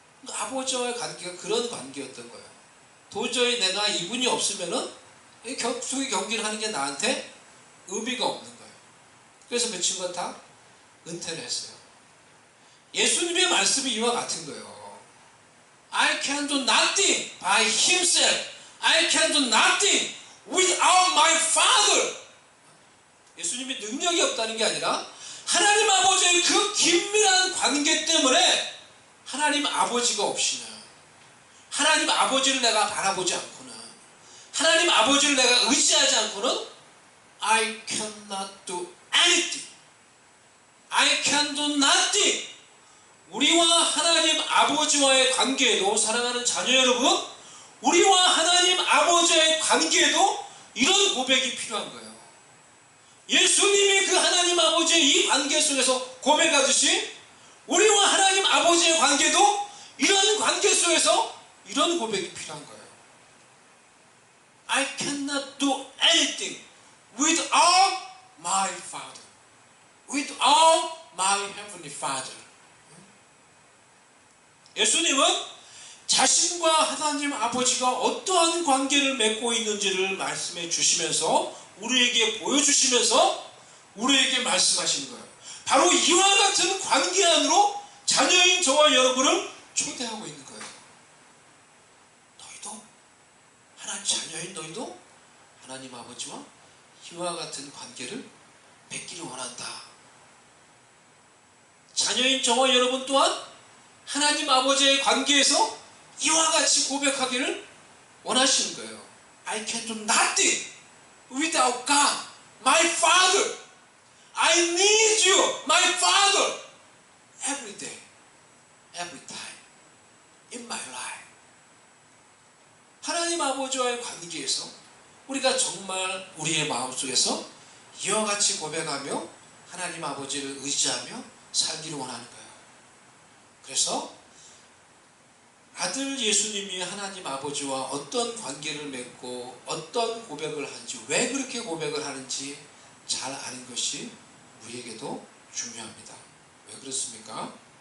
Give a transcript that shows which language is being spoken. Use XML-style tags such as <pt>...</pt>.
<ko>아버지와의 관계가 그런 관계였던 거예요. 도저히 내가 이분이 없으면은 격투기 경기를 하는 게 나한테 의미가 없는 거예요. 그래서 그 친구가 다 은퇴를 했어요. 예수님의 말씀이 이와 같은 거예요.</ko> <en>I can do nothing by himself. I can do nothing without my Father.</en> <ko>예수님이 능력이 없다는 게 아니라 하나님 아버지의 그 긴밀한 관계 때문에 하나님 아버지가 없이는, 하나님 아버지를 내가 바라보지 않고는, 하나님 아버지를 내가 의지하지 않고는</ko> <en>I cannot do anything. I can do nothing.</en> <ko>우리와 하나님 아버지와의 관계에도, 사랑하는 자녀 여러분, 우리와 하나님 아버지의 관계에도 이런 고백이 필요한 거예요. 예수님이 그 하나님 아버지의 이 관계 속에서 고백하듯이 우리와 하나님 아버지의 관계도 이런 관계 속에서 이런 고백이 필요한 거예요.</ko> <en>I cannot do anything without my Father. Without my Heavenly Father.</en> <ko>예수님은 자신과 하나님 아버지가 어떠한 관계를 맺고 있는지를 말씀해 주시면서 우리에게 보여주시면서 우리에게 말씀하시는 거예요. 바로 이와 같은 관계 안으로 자녀인 저와 여러분을 초대하고 있는 거예요. 너희도 하나님 자녀인 너희도 하나님 아버지와 이와 같은 관계를 맺기를 원한다. 자녀인 저와 여러분 또한 하나님 아버지의 관계에서 이와 같이 고백하기를 원하시는 거예요.</ko> <en>I can do nothing without God, my Father. I need you, my Father, every day, every time, in my life.</en> <ko>하나님 아버지와의 관계에서 우리가 정말 우리의 마음속에서 이와 같이 고백하며 하나님 아버지를 의지하며 살기를 원하는 거예요. 그래서 아들 예수님이 하나님 아버지와 어떤 관계를 맺고 어떤 고백을 하는지, 왜 그렇게 고백을 하는지 잘 아는 것이 우리에게도 중요합니다. 왜 그렇습니까?</ko>